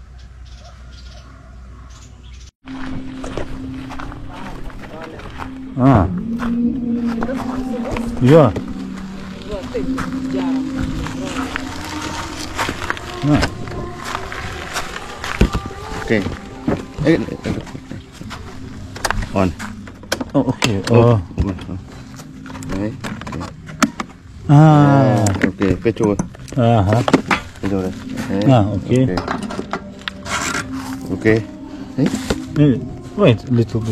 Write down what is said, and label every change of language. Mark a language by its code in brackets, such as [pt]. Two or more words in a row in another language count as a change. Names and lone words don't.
[lt] A. Jo. Va, taip, geram. Na. [en] Okay. On. [lt] O, okei. [vi] Đấy. Ok, cái chuột. Aha. Cái chuột này. Đấy. [en] Okay. [vi] Ok. Đấy. [en] Wait, little bit.